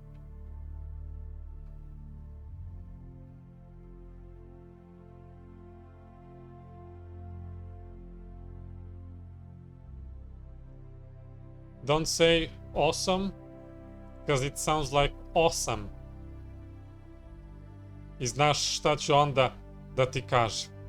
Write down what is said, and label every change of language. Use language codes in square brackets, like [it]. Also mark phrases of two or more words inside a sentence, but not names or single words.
[en] Don't say awesome, because it sounds like awesome. [sr] I znaš šta ću onda da ti kažem.